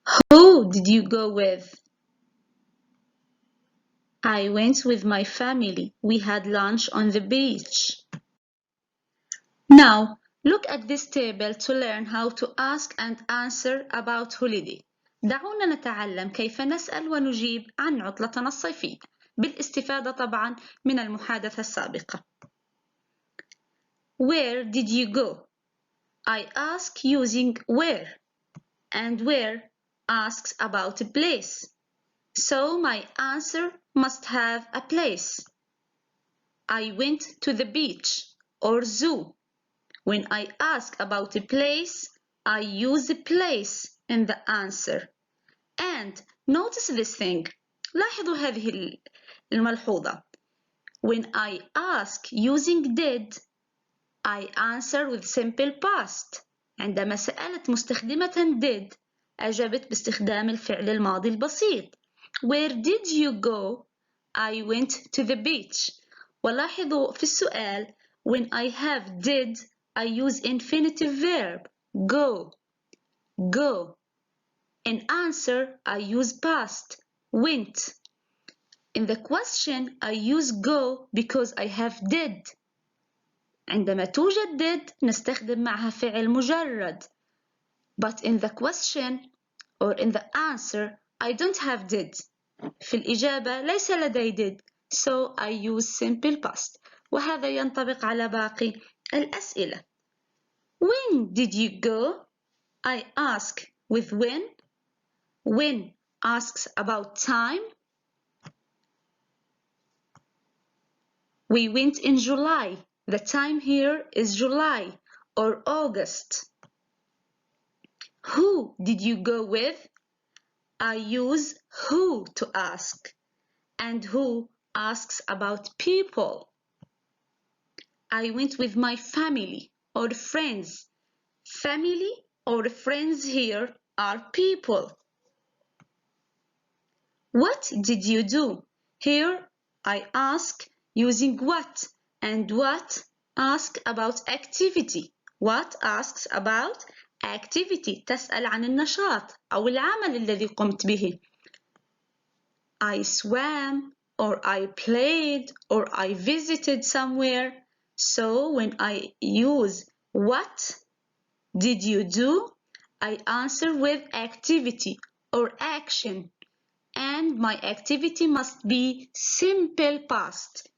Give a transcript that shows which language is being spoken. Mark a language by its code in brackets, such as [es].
[en] Who did you go with? I went with my family. We had lunch on the beach. Now, look at this table to learn how to ask and answer about holiday. [ar] دعونا نتعلم كيف نسأل ونجيب عن عطلتنا الصيفية بالاستفادة طبعا من المحادثة السابقة. [en] Where did you go? I ask using where, and where asks about a place. So my answer must have a place. I went to the beach or zoo. When I ask about a place, I use a place in the answer. And notice this thing. [ar] لاحظوا هذه الملحوظة. [en] When I ask using did, I answer with simple past. [ar] عندما سألت مستخدمة did، أجبت باستخدام الفعل الماضي البسيط. [en] Where did you go? I went to the beach. [ar] ولاحظوا في السؤال [en] when I have did I use infinitive verb go. Go. In answer I use past went. In the question I use go because I have did. [ar] عندما توجد did نستخدم معها فعل مجرد. [en] But in the question or in the answer I don't have did. [ar] في الإجابة ليس لدي did. [en] So I use simple past. [ar] وهذا ينطبق على باقي الأسئلة. [en] When did you go? I ask with when. When asks about time. We went in July. The time here is July or August. Who did you go with? I use who to ask. And who asks about people. I went with my family or friends. Family or friends here are people. What did you do? Here I ask using what, and what ask about activity. What asks about activity. [ar] تسأل عن النشاط أو العمل الذي قمت به. [en] I swam or I played or I visited somewhere. So when I use what did you do? I answer with activity or action. And my activity must be simple past.